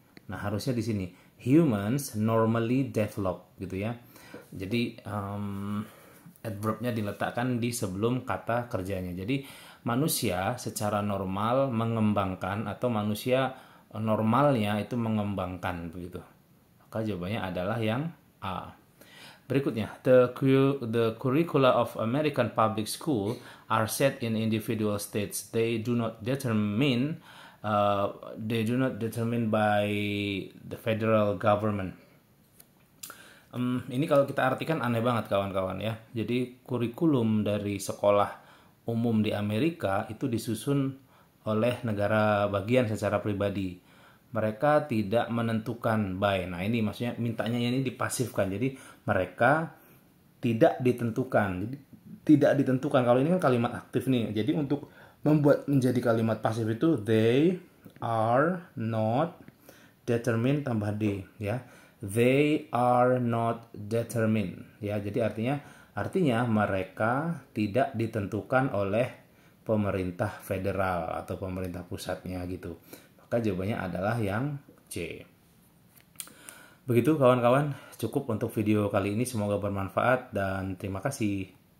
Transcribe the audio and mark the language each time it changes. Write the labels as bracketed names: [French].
[Indonesian] Nah, harusnya di sini [English] humans normally develop [Indonesian] gitu ya. Jadi adverbnya diletakkan di sebelum kata kerjanya. Jadi manusia secara normal mengembangkan atau manusia normalnya itu mengembangkan begitu. Maka jawabannya adalah yang A. Berikutnya, [English] the curricula of American public school are set in individual states. They do not determine by the federal government. [Indonesian] Ini kalau kita artikan aneh banget kawan-kawan ya. Jadi kurikulum dari sekolah umum di Amerika itu disusun oleh negara bagian secara pribadi. Mereka tidak menentukan by. Nah, ini maksudnya mintanya ini dipasifkan. Jadi mereka tidak ditentukan. Jadi, tidak ditentukan. Kalau ini kan kalimat aktif nih. Jadi untuk membuat menjadi kalimat pasif itu [English] they are not determined [Indonesian] tambah D ya. [English] They are not determined ya. [Indonesian] Jadi artinya mereka tidak ditentukan oleh pemerintah federal atau pemerintah pusatnya gitu. Maka jawabannya adalah yang C. Begitu kawan-kawan, cukup untuk video kali ini. Semoga bermanfaat dan terima kasih.